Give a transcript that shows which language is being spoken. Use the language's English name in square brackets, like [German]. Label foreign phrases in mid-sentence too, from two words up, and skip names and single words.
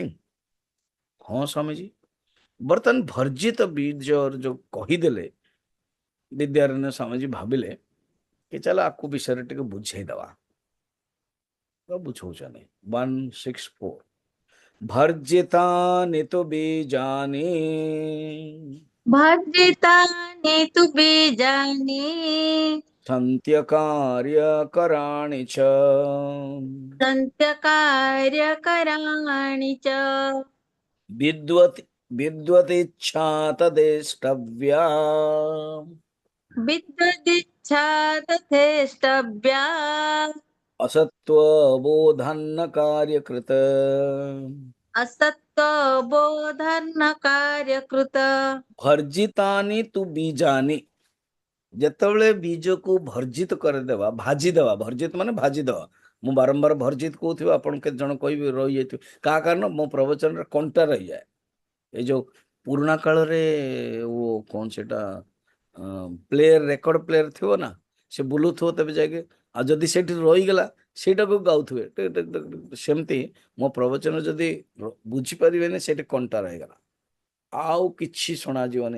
[Odia] ହଁ ସ୍ୱାମୀଜୀ, ବର୍ତ୍ତମାନ ଭର୍ଜିତ ବୀଜ ଯୋଉ କହିଦେଲେ, ବିଦ୍ୟାରଣ୍ୟ ସ୍ୱାମୀଜୀ ଭାବିଲେ କି ଚାଲ ଆକୁ ବିଷୟରେ ଟିକେ ବୁଝେଇଦବା। ବୁଝଉଛନ୍ତି 164। [Sanskrit] ଭର୍ଜିତାନି ତୁ ବୀଜାନି भर्जितानि तु बीजानि सन्त्यकार्यकराणि च सन्त्यकार्यकराणि च विद्वत् विद्वतिच्छा तदेष्टव्या विद्वदिच्छा तथेष्टव्या असत्त्वबोधन्न कार्यकृत असत्त्वबोधन कार्यकृत। ଭର୍ଜିତାନି ତୁ ବୀଜାନି। [Odia] ଯେତେବେଳେ ବୀଜକୁ ଭର୍ଜିତ କରିଦେବା, ଭାଜିଦେବା, ଭର୍ଜିତ ମାନେ ଭାଜିଦେବା। ମୁଁ ବାରମ୍ବାର ଭର୍ଜିତ କହୁଥିବି, ଆପଣ କେତେ ଜଣ କହିବେ ରହିଯାଇଥିବେ, କାହା କାରଣ ମୋ ପ୍ରବଚନରେ କଣ୍ଟା ରହିଯାଏ। ଏ ଯୋଉ ପୁରୁଣା କାଳରେ କଣ ସେଟା ପ୍ଲେୟର, [English] record player [Odia] ଥିବ ନା, ସେ ବୁଲୁଥିବ, ତେବେ ଯାଇକି ଆଉ ଯଦି ସେଠି ରହିଗଲା ସେଇଟାକୁ ଗାଉଥିବେ ସେମିତି ମୋ ପ୍ରବଚନ ଯଦି ବୁଝିପାରିବେନି ସେଠି କଣ୍ଟା ରହିଗଲା, ଆଉ କିଛି ଶୁଣାଯିବନି।